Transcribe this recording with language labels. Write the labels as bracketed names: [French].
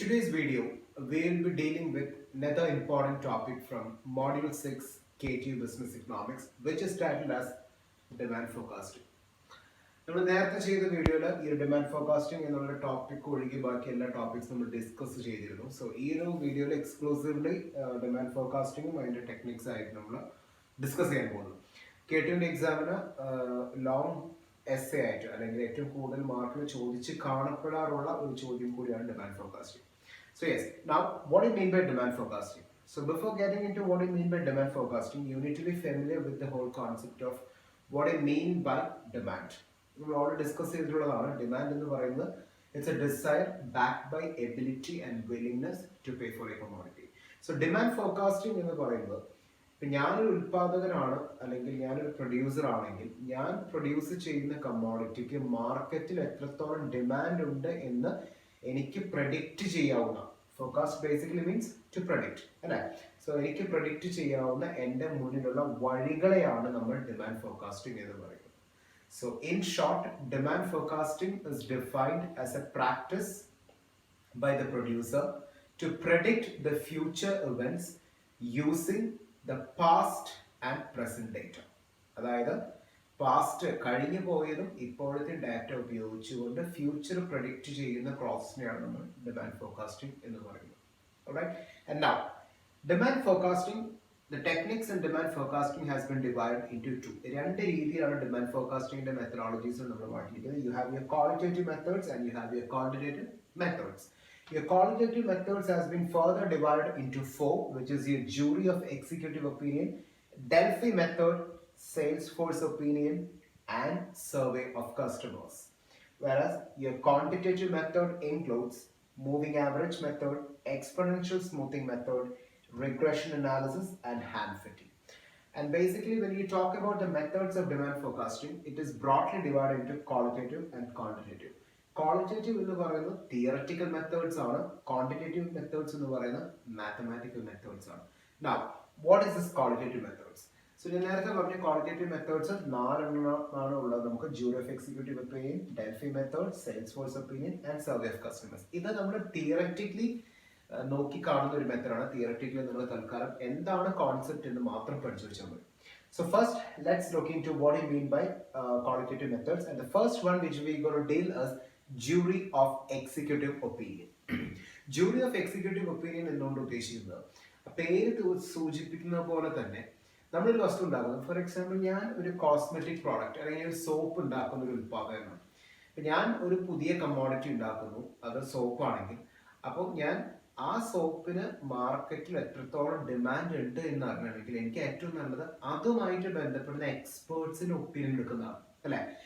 [English] video, we will be dealing with another important topic from Module 6 KTU Business Economics, which is titled as Demand Forecasting. [Malayalam] നമ്മൾ നേരത്തെ ചെയ്ത വീഡിയോയിൽ ഈ demand forecasting എന്നുള്ള topic ഒഴികെ ബാക്കി എല്ലാ ടോപ്പിക്സ് നമ്മൾ ഡിസ്കസ് ചെയ്തിരുന്നു. സോ ഈ ഒരു വീഡിയോയിൽ എക്സ്ക്ലൂസീവ്ലി ഡിമാൻഡ് ഫോർകാസ്റ്റിംഗും അതിൻ്റെ ടെക്നിക്സ് ആയിട്ട് നമ്മൾ ഡിസ്കസ് ചെയ്യാൻ പോകുന്നു. KTUവിൻ്റെ എക്സാമിന് ലോങ് എസ്സേ ആയിട്ട് അല്ലെങ്കിൽ ഏറ്റവും കൂടുതൽ മാർക്കിൽ ചോദിച്ച് കാണപ്പെടാറുള്ള ഒരു ചോദ്യം കൂടിയാണ് demand forecasting. [English] So yes, now what do you mean by demand forecasting? So before getting into what do you mean by demand forecasting, you need to be familiar with the whole concept of what I mean by demand. We already discussed [Malayalam] ചെയ്തിട്ടുള്ളതാണ്. [English] Demand [Malayalam] എന്ന് പറയുന്നത് [English] it's a desire backed by ability and willingness to pay for a commodity. So demand forecasting [Malayalam] എന്ന് പറയുന്നത് ഇപ്പം ഞാനൊരു ഉൽപ്പാദകനാണ് അല്ലെങ്കിൽ ഞാനൊരു producer ആണെങ്കിൽ ഞാൻ പ്രൊഡ്യൂസ് ചെയ്യുന്ന കമ്മോഡിറ്റിക്ക് മാർക്കറ്റിൽ എത്രത്തോളം ഡിമാൻഡ് ഉണ്ട് എന്ന് എനിക്ക് പ്രഡിക്റ്റ് ചെയ്യാവുന്ന [English] forecast basically means to predict [Malayalam] അല്ലേ. സോ എനിക്ക് പ്രഡിക്റ്റ് ചെയ്യാവുന്ന എൻ്റെ മുന്നിലുള്ള വഴികളെയാണ് നമ്മൾ ഡിമാൻഡ് ഫോർകാസ്റ്റിംഗ് എന്ന് പറയുന്നത്. [English] So in short, demand forecasting is defined as a practice by the producer to predict the future events using the past and present data. [Malayalam] അതായത് past കഴിഞ്ഞു പോയതും ഇപ്പോഴത്തെ ഡാറ്റ ഉപയോഗിച്ചുകൊണ്ട് ഫ്യൂച്ചർ പ്രഡിക്റ്റ് ചെയ്യുന്ന പ്രോസസ്സിനെയാണ് നമ്മൾ ഡിമാൻഡ് ഫോർകാസ്റ്റിംഗ് എന്ന് പറയുന്നത്. [English] Alright? And now, demand forecasting, the techniques in demand forecasting has been divided into two. [Malayalam] രണ്ട് രീതിയിലാണ് ഡിമാൻഡ് ഫോർകാസ്റ്റിംഗിന്റെ മെത്തഡോളജീസ് നമ്മൾ മാറ്റിയിരിക്കുന്നത്. [English] You have your qualitative methods and you have your quantitative methods. Your qualitative methods has been further divided into four, which is your jury of executive opinion, Delphi method, sales force opinion, and survey of customers. Whereas your quantitative method includes moving average method, exponential smoothing method, regression analysis, and hand fitting. And basically, when you talk about the methods of demand forecasting, it is broadly divided into qualitative and quantitative. [Malayalam] Qualitative എന്ന് പറയുന്നത് theoretical methods ആണ്. Quantitative methods എന്ന് പറയുന്നത് mathematical methods ആണ്. [English] Now, what is this qualitative methods? [Malayalam] So ഞാൻ നേരത്തെ പറഞ്ഞ qualitative methods 4 ആണ് ഉള്ളത്. [English] നമുക്ക് jury of executive opinion, Delphi method, sales force opinion and survey of customers. [Malayalam] ഇത് നമ്മൾ തിയററ്റിക്കലി നോക്കി കാണുന്ന ഒരു മെത്തേഡാണ്. തിയററ്റിക്കലി നമ്മൾ തൽക്കാലം എന്താണ് കോൺസെപ്റ്റ് എന്ന് മാത്രം പഠിച്ചു വെച്ചാൽ മതി. [English] So first, let's look into what you mean by qualitative methods, and the first one which we going to deal is jury of executive opinion. [Malayalam] Jury of executive opinion എന്നുകൊണ്ട് ഉദ്ദേശിക്കുന്നത് പേര് സൂചിപ്പിക്കുന്ന പോലെ തന്നെ നമ്മളൊരു വസ്തു ഉണ്ടാക്കുന്നത്. ഫോർ എക്സാമ്പിൾ, ഞാൻ ഒരു കോസ്മെറ്റിക് പ്രോഡക്റ്റ് അല്ലെങ്കിൽ ഒരു സോപ്പ് ഉണ്ടാക്കുന്ന ഒരു ഉൽപ്പാദനമാണ്. അപ്പം ഞാൻ ഒരു പുതിയ കമ്മോഡിറ്റി ഉണ്ടാക്കുന്നു, അത് സോപ്പാണെങ്കിൽ. അപ്പോൾ ഞാൻ ആ സോപ്പിന് മാർക്കറ്റിൽ എത്രത്തോളം ഡിമാൻഡ് ഉണ്ട് എന്ന് അറിയണമെങ്കിൽ എനിക്ക് ഏറ്റവും നല്ലത് അതുമായിട്ട് ബന്ധപ്പെടുന്ന എക്സ്പേർട്സിന്റെ ഒപ്പീനിയൻ എടുക്കുന്നതാണ് അല്ലേ.